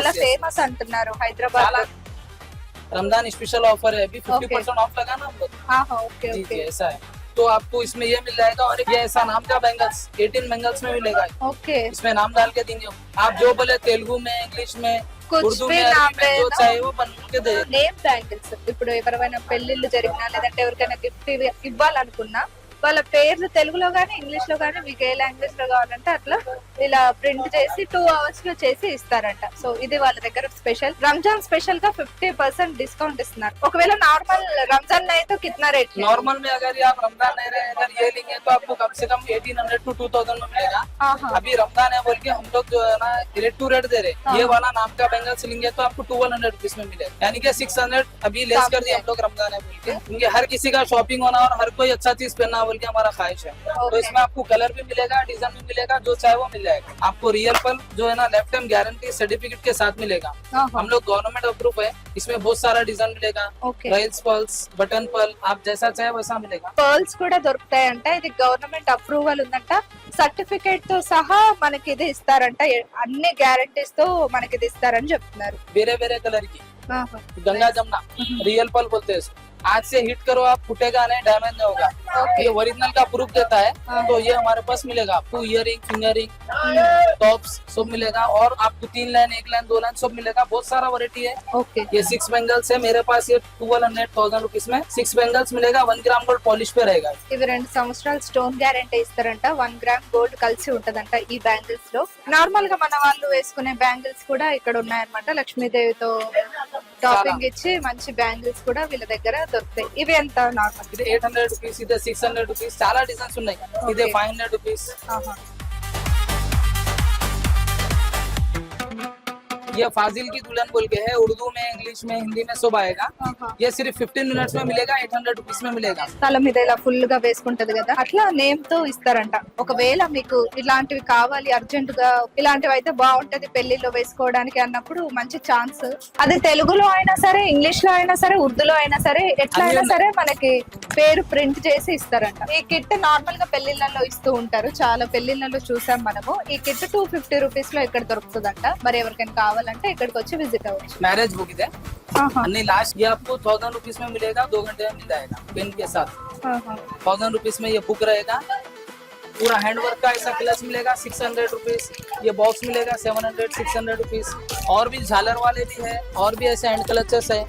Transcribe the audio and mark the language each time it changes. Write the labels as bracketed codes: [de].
[te] చాలా ఫేమస్ అంటున్నారు హైదరాబాద్ లో. [hi] रमजान स्पेशल ऑफर है, अभी 50% ऑफ लगा ना हम लोग। [en] okay [hi] जी [en] okay [hi] जी ऐसा है, तो आपको इसमें ये मिल जाएगा। और ये ऐसा नाम का बैंगल्स 18 बैंगल्स में मिलेगा। [en] Okay. [hi] इसमें नाम डाल के देंगे, आप जो बोले तेलुगु में, इंग्लिश में, कुछ उर्दू भी में, नाम अरबी में, जो रहेगा। चाहे वो बन के दे। [en] Name bangles. [te] ఇప్పుడు ఎవరైనా పెళ్లిళ్ళు జరిగినా లేదంటే ఎవరికైనా గిఫ్ట్ ఇవ్వాలనుకున్నా వాళ్ళ పేర్లు తెలుగులో గానీ ఇంగ్లీష్ లో గానీ మీకు ఏ లాంగ్వేజ్ లో కావాలంటే అట్లా ఇలా ప్రింట్ చేసి 2 hours లో చేసి ఇస్తారంట. సో ఇది వాళ్ళ దగ్గర స్పెషల్. రంజాన్ స్పెషల్ గా 50% డిస్కౌంట్ ఇస్తున్నారు. ఒకవేళ నార్మల్ రంజాన్ [hi] नहीं तो कितना रेट है? नॉर्मल में अगर आप रमजान नहीं रहे, अगर ये लेंगे तो आपको कम से कम 1800 to 2000 में मिलेगा। अभी रमजान है बोल के हम लोग जो है ना रेट टू रेट दे रहे। ये वाला नाम का बैंगल्स लेंगे तो आपको 1200 रुपीज में मिलेगा, यानी कि 600 अभी लेस कर दिया हम लोग रमजान है बोल के, क्योंकि हर किसी का शॉपिंग होना और हर कोई अच्छा चीज पहनना बोल के हमारा ख्वाहिश है। तो इसमें आपको कलर भी मिलेगा, डिजाइन भी मिलेगा, जो चाहे वो मिल जाएगा। आपको रियल पल जो है ना लाइफ टाइम गारंटी सर्टिफिकेट के साथ मिलेगा। हम लोग गवर्नमेंट अप्रूव है, इसमें बहुत सारा डिजाइन मिलेगा, रॉयल्स पल्स, बटन पल, आप जैसा चाहे वैसा मिलेगा। [te] పర్ల్స్ కూడా దొరుకుతాయంట. ఇది గవర్నమెంట్ అప్రూవల్ ఉందంట, సర్టిఫికేట్ తో సహా మనకి ఇది ఇస్తారంట, అన్ని గ్యారంటీస్ తో మనకి ఇది ఇస్తారని చెప్తున్నారు. [hi] बेरे बेरे कलर की गंगा जमुना रियल पल बोलते हैं इसको। आज से हिट करो आप, फुटेगा नहीं, डैमेज नहीं होगा। ये ओरिजिनल का प्रूफ देता है। तो ये हमारे पास मिलेगा आपको, इयरिंग, फिंगरिंग, टॉप्स सब मिलेगा। और आपको 3 लाइन, 1 लाइन, 2 लाइन सब मिलेगा। बहुत सारा वैरायटी है। [en] Okay. [hi] ये 6 बैंगल्स है मेरे पास, ये 1200 रुपीज में 6 बैंगल्स मिलेगा। 1 ग्राम गोल्ड पॉलिश पे रहेगा। [te] ఇవి 2 సంవత్సరాలు స్టోన్ గ్యారంటీ ఇస్తారంట. 1 గ్రామ్ గోల్డ్ కలిసి ఉంటదంట ఈ బ్యాంగిల్స్ లో. నార్మల్ గా మన వాళ్ళు వేసుకునే బ్యాంగిల్స్ కూడా ఇక్కడ ఉన్నాయన్నమాట. లక్ష్మీదేవితో టాపింగ్ ఇచ్చి మంచి బ్యాంగిల్స్ కూడా వీళ్ళ దగ్గర దొరుకుతాయి. ఇవి ఎంత నార్మల్? ఇది 800 రూపీస్, ఇది 600 రూపీస్, చాలా డిజైన్స్ ఉన్నాయి. ఇది 500 రూపీస్. [hi] ये फाजिल की दुल्हन बोल के है, उर्दू में, इंग्लिश में, हिंदी में सब आएगा. ये सिर्फ 15 मिनट्स में मिलेगा, 800 रुपीस में मिलेगा. [te] తల మీద ఇలా ఫుల్ గా వేసుకుంటది కదా, అట్లా నేమ్ తో ఇస్తారంట. ఒకవేళ మీకు ఇలాంటివి కావాలి అర్జెంట్ గా, ఇలాంటివి అయితే బాగుంటది పెళ్లిలో వేసుకోవడానికి అన్నప్పుడు మంచి ఛాన్స్. అది తెలుగులో అయినా సరే, ఇంగ్లీష్ లో అయినా సరే, ఉర్దూలో అయినా సరే, ఎట్లా అయినా సరే మనకి పేరు ప్రింట్ చేసి ఇస్తారంట. ఈ కిట్ నార్మల్ గా పెళ్లిళ్ళలో ఇస్తూ ఉంటారు, చాలా పెళ్లిళ్ళలో చూసాం మనము. ఈ కిట్ 250 రూపీస్ లో ఇక్కడ దొరుకుతుందంట. మరి ఎవరికైనా కావాలంటే ఇక్కడికి వచ్చి విజిట్ అవ్వచ్చు. [hi] मैरिज बुक है अन्नी लास्ट, ये आपको 1000 रुपीस में मिलेगा, 2 घंटे में मिल जाएगा पेन के साथ. 1000 रुपीस में ये बुक रहेगा. पूरा हैंडवर्क का ऐसा क्लच मिलेगा 600 रुपीस. ये बॉक्स मिलेगा 700 600 रुपीस. और भी झालर वाले भी है, और भी ऐसे हैंड क्लचेस है.